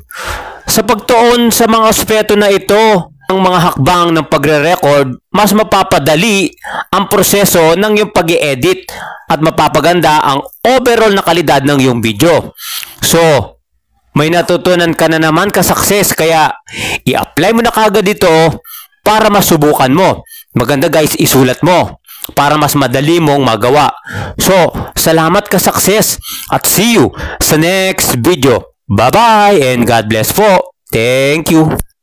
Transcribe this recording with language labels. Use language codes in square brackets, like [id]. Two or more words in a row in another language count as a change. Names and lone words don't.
[tl] Sa pagtuon sa mga aspeto na ito, ang mga hakbang ng pagre-record, mas mapapadali ang proseso ng iyong pag-i-edit at mapapaganda ang overall na kalidad ng iyong video. So, may natutunan ka na naman kasukses, kaya i-apply mo na kagad ito para masubukan mo. Maganda guys, isulat mo para mas madali mong magawa. So, salamat kasukses at [en] see you [tl] sa next video. [en] Bye-bye and God bless po. Thank you.